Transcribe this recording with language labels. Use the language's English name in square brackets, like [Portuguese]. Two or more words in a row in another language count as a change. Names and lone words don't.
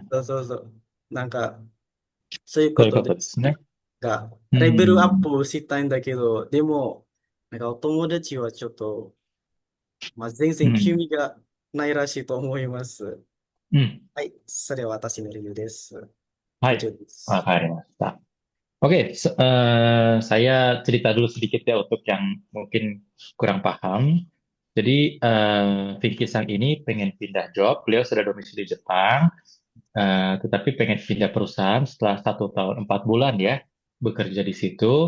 [Japanese] そうそうそう。なんか、そういうそういうこことです。とですね。が、うレベルアッん。プをしたいんだけど、でも、なんかお友達はちょっと、まあ、全然興うん。味がないらしいと思います。うん。はい、それは私の理由です。以上 Hai, です。 [Indonesian] makasih Mas. Oke, saya cerita dulu sedikit ya untuk yang mungkin kurang paham. Jadi, Vicky Sang ini pengen pindah job. Beliau sudah domisili Jepang, tetapi pengen pindah perusahaan setelah 1 tahun 4 bulan ya bekerja di situ.